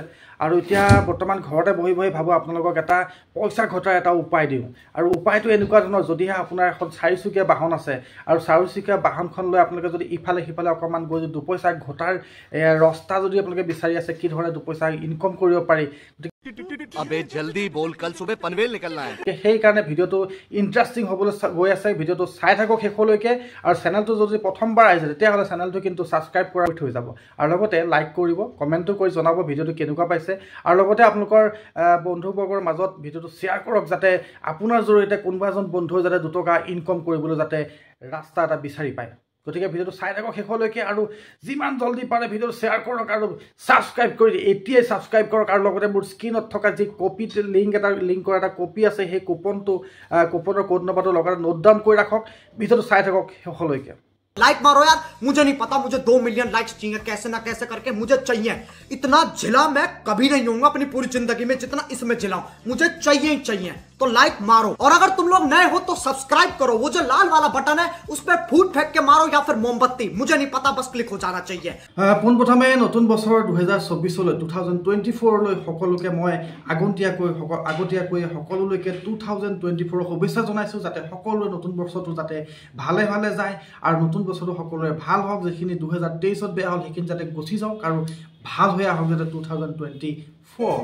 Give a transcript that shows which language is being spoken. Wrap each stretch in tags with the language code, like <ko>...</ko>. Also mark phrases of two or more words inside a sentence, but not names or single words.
<as>আৰু এতিয়া বৰ্তমান ঘৰতে বহি বহি ভাবোঁ আপোনালোকক এটা পইচা ঘটাৰ এটা উপায় দিওঁ। আৰু উপায়টো এনেকুৱা ধৰণৰ, যদিহে আপোনাৰ এখন চাৰিচকীয়া বাহন আছে আৰু চাৰিচকীয়া বাহনখন লৈ আপোনালোকে যদি ইফালে সিফালে অকণমান গৈ যদি দুপইচা ঘটাৰ ৰাস্তা যদি আপোনালোকে বিচাৰি আছে, কি ধৰণে দুপইচা ইনকম কৰিব পাৰি,</as> <hi>अबे जल्दी बोल, कल सुबह पनवेल निकलना है।</hi> <as>সেইকাৰণে ভিডিঅ'টো ইণ্টাৰেষ্টিং হ'বলৈ গৈ আছে। ভিডিঅ'টো চাই থাকক শেষলৈকে, আৰু চেনেলটো যদি প্ৰথমবাৰ আহিছে তেতিয়াহ'লে চেনেলটো কিন্তু ছাবস্ক্ৰাইব কৰা থৈ যাব, আৰু লগতে লাইক কৰিব, কমেণ্টো কৰি জনাব ভিডিঅ'টো কেনেকুৱা পাইছে, আৰু লগতে আপোনালোকৰ বন্ধুবৰ্গৰ মাজত ভিডিঅ'টো শ্বেয়াৰ কৰক, যাতে আপোনাৰ জৰিয়তে কোনোবা এজন বন্ধুৱে যাতে 2 টকা ইনকম কৰিবলৈ যাতে ৰাস্তা এটা বিচাৰি পায়। গতিকে ভিডিঅ'টো চাই থাকক শেষলৈকে, আৰু যিমান জল্দি পাৰে ভিডিঅ'টো শ্বেয়াৰ কৰক আৰু ছাবস্ক্ৰাইব কৰি এতিয়াই ছাবস্ক্ৰাইব কৰক। আৰু লগতে মোৰ স্ক্ৰীণত থকা যি কপিত লিংকৰ এটা কপি আছে, সেই কুপনৰ কোড নম্বৰটো লগতে</as> <en>note down</en> <as>কৰি ৰাখক। ভিডিঅ'টো চাই থাকক শেষলৈকে।</as> <hi>लाइक मारो यार, मुझे नहीं पता, मुझे 2 मिलियन लाइक्स चाहिए, कैसे ना कैसे करके मुझे चाहिए। इतना झिला मैं कभी नहीं होऊंगा अपनी पूरी जिंदगी में जितना इसमें झिलाऊं, मुझे चाहिए ही चाहिए। तो लाइक मारो, और अगर तुम लोग नए हो तो सब्सक्राइब करो, वो जो लाल वाला बटन है उस पर फूट फेंक के मारो या फिर मोमबत्ती, मुझे नहीं पता, बस क्लिक हो जाना चाहिए।</hi> <as>পোনপ্ৰথমে নতুন বছৰ 2024লৈ 2024লৈ সকলোকে মই আগতীয়াকৈ সকলোলৈকে 2024 শুভেচ্ছা জনাইছোঁ, যাতে সকলোৰে নতুন বছৰটো যাতে ভালে ভালে যায়, আৰু নতুন বছৰটো সকলোৰে ভাল হওক। যিখিনি 2023ত বেয়া হ'ল সেইখিনি যাতে গুচি যাওক আৰু ভাল হৈ আহক যাতে 2024।</as>